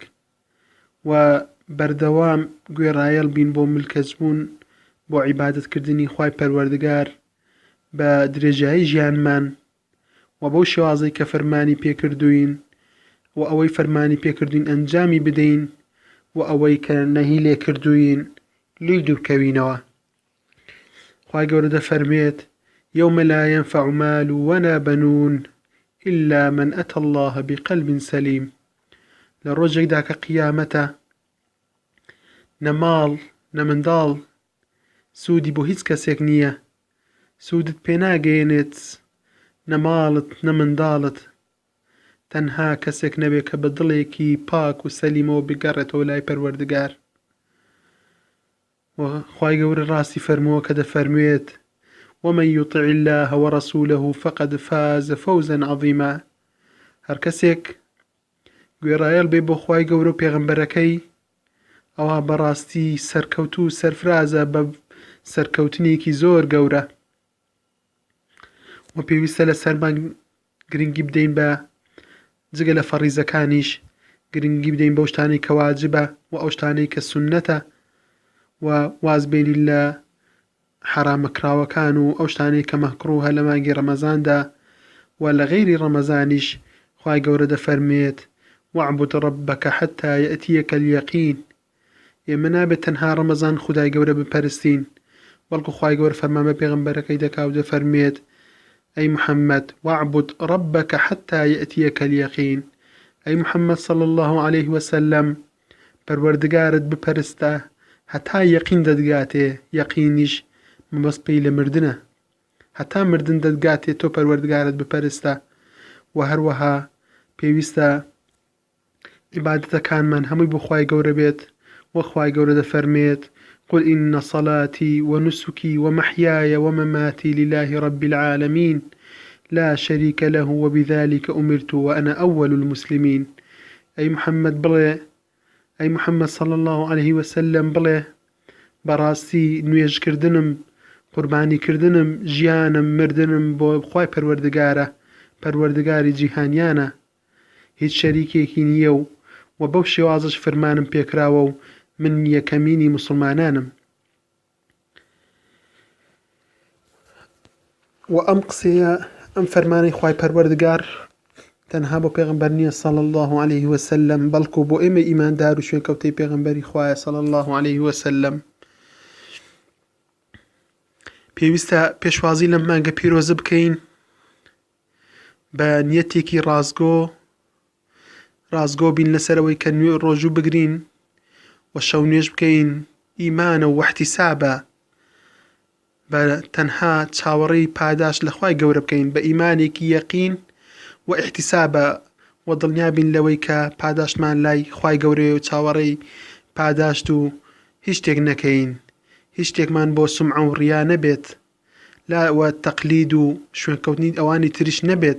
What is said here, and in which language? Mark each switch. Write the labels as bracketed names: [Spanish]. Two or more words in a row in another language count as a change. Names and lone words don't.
[Central Kurdish] و بەردەوام گوێڕایەڵ بین بۆ ملکەچبوون بۆ عیبادەتکردنی خوای پەروەردگار بە درێژایی ژیانمان و بەو شێوازەی کە فەرمانی پێکردوین و ئەوەی فەرمانی پێکردوین ئەنجامی بدەین و ئەوەی کە نەهی لێ کردوین لێی دوورکەوینەوە خوای گەورە دەفەرمێت [Arabic] يوم لا ينفع مال ولا بنون إلا من أتى الله بقلب سليم [Central Kurdish] لڕۆژێکدا کە قیامەتە نەماڵ نەمنداڵ سوودی بۆ هیچ کەسێک نییە سوودت پێناگەێنێت نەماڵت نەمنداڵت تەنها کەسێک نەبێت کە بە دڵێکی پاک و سەلیمەوە بگەڕێتەوە لای پەروەردگار. وخوای گەورە ڕاستی فەرمووە کە دەفەرموێت [Arabic] ومن يطع الله ورسوله فقد فاز فوزا عظيما. [Central Kurdish] هەر کەسێک گوێڕایەڵ بێ بۆ خوای گەورە و پێغەمبەرەکەی ئەوە بەڕاستی سەرکەوت و سەرفرازە بە سەرکەوتنێکی زۆر گەورە. و پێویستە لە سەرمان گرنگی بدەین بە جگە لە فەڕیزەکانیش گرنگی بدەین بەو شتانەی کە واجبە و ئەو شتانەی کە سوننەتە و واز بێنین لە حرامەکراوەکان و ئەو شتانەی کە مەکروهە لە مانگی ڕەمەزاندا و لە غەیری ڕەمەزانیش. خوای گەورە دەفەرمێت [Arabic] واعبد ربك حتى يأتيك اليقين. [Central Kurdish] ئێمە نابێت تەنها ڕەمەزان خودای گەورە بپەرستین، بەڵکو خوای گەورە فەرمان بە پێغەمبەرەکەی دەکا و دەفەرمێت ئەی محەممەد [Arabic] واعبد ربك حتى يأتيك اليقين. [Central Kurdish] ئەی محەممەد [Arabic] صلى الله عليه وسلم [Central Kurdish] پەروەردگارت بپەرستە هەتا یەقین دەدگاتێ. یەقینیش مەبەست پێی لە مردنە، هەتا مردن دەدگاتێ تۆ پەروەردگارت بپەرستە. و هەروەها پێویستە عیبادەتەکانمان هەمووی بۆ خوای گەورە بێت. وەخوای گەورە دەفەرمێت [Arabic] قل إن صلاتي ونسكي ومحياي ومماتي لله رب العالمين لا شريك له وبذلك أمرت وأنا أول المسلمين. أي محمد [Central Kurdish] بڵێ ئەی محەممەد [Arabic] صلى الله عليه وسلم [Central Kurdish] بڵێ بەڕاستی نوێژکردنم، قوربانیکردنم، ژیانم، مردنم بۆ خوای پەروەردگارە، پەروەردگاری جیهانیانە، هیچ شەریکێکی نییە و بەو شێوازش فەرمانم پێکراوە و من یەکەمینی مسلمانانم. و ئەم قسەیە ئەم فەرمانەی خوای پەروەردگار تەنها بۆ پێغەمبەر نییە [Arabic] صلى الله عليه وسلم، [Central Kurdish] بەڵکو بۆ ئێمە ئیماندار و شوێنکەوتەی پێغەمبەری خوایە [Arabic] صلى الله عليه وسلم. [Central Kurdish] پێویستە پێشوازی لەم مانگە پیرۆزە بکەین بە نیەتێکی ڕازگۆ بین لەسەرەوەی کە نوێ ڕۆژوو بگرین و شەو نوێژ بکەین. ئیمانە و احتیسابە بە تەنها چاوەڕێی پاداش لە خوای گەورە بکەین بە ئیمانێکی یەقین و احتیسابە و دڵنیابین لەوەی کە پاداشمان لای خوای گەورەیە و چاوەڕێی پاداشت و هیچ شتێک نەکەین، هیچ شتێکمان بۆ سومعە و ڕیا نەبێت، لاوە تەقلید و شوێنکەوتنی ئەوانی تریش نەبێت.